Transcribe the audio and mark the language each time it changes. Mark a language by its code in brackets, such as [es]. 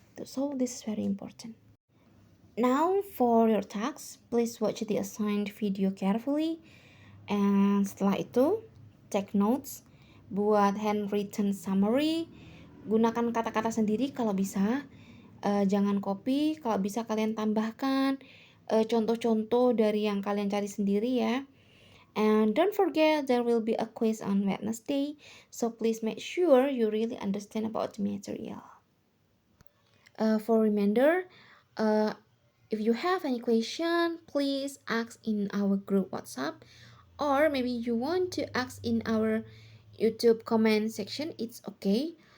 [en] So this is very important. Now for your task, please watch the assigned video carefully. [id] And setelah itu, [en] take notes, [id] buat handwritten summary, gunakan kata-kata sendiri kalau bisa, jangan copy, kalau bisa kalian tambahkan contoh-contoh dari yang kalian cari sendiri ya. [en] And don't forget there will be a quiz on Wednesday, so please make sure you really understand about the material. For reminder, if you have any question, please ask in our group WhatsApp, or maybe you want to ask in our YouTube comment section. It's okay.